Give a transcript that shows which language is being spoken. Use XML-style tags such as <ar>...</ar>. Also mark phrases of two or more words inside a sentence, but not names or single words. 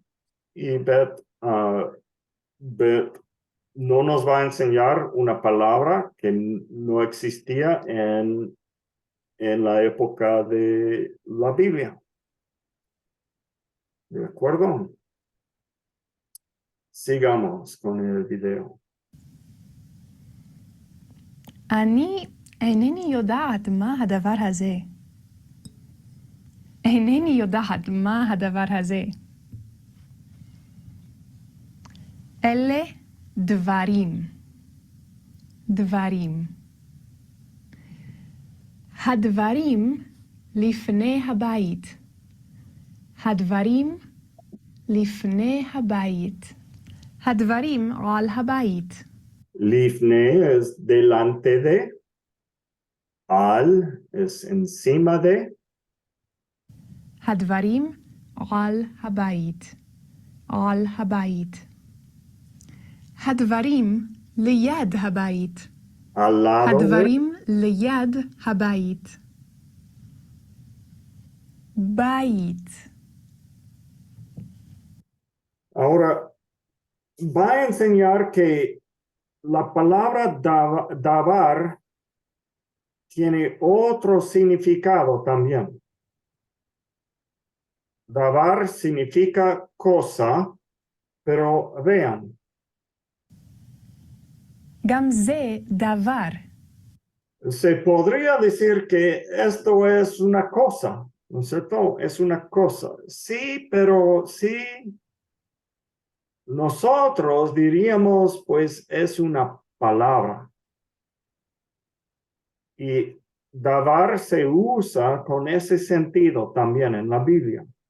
<es>Y Beth no nos va a enseñar una palabra que no existía en la época de la Biblia. ¿De acuerdo? Sigamos con el video.</es> <he>אני אינני יודעת מה הדבר הזה. אינני יודעת מה הדבר הזה. אלה דברים. דברים. הדברים לפני הבית. הדברים לפני הבית. הדברים על הבית.</he> <es>Lifne es delante de, al es encima de,</es> <he>הדברים על הבית. על הבית. הדברים ליד הבית.</he> <es>al lado de.</es> <he>הדברים ליד הבית. בית.</he> <es>Ahora, va a enseñar que la palabra davar tiene otro significado también. Davar significa cosa, pero vean,</es> <he>גם זה דבר.</he> <es>se podría decir que esto es una cosa, ¿no es cierto? Es una cosa. Sí, pero sí. Nosotros diríamos, pues, es una palabra. Y davar se usa con ese sentido también en la Biblia.</es>